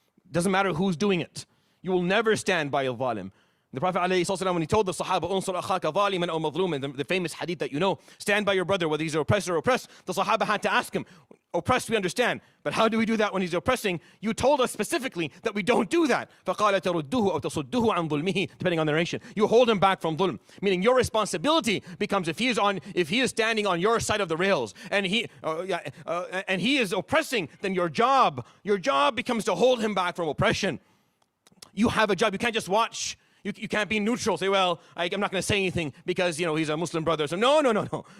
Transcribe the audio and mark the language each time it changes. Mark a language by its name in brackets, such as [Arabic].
[English] Doesn't matter who's doing it. You will never stand by a zalim. The Prophet ﷺ, when he told the Sahaba, "Unsur akhaka zaliman aw mazluman," the famous hadith that you know, stand by your brother whether he's oppressed or oppressed. The Sahaba had to ask him, oppressed we understand, but how do we do that when he's oppressing? You told us specifically that we don't do that. [Arabic] فَقَالَ تَرُدُّهُ أَوْ تَصُدُّهُ عَنْ ظُلْمِهِ, [English] depending on the narration. You hold him back from dhulm, meaning your responsibility becomes if he is standing on your side of the rails and he is oppressing, then your job becomes to hold him back from oppression. You have a job. You can't just watch. You can't be neutral. Say, well, I'm not going to say anything because, he's a Muslim brother. So no.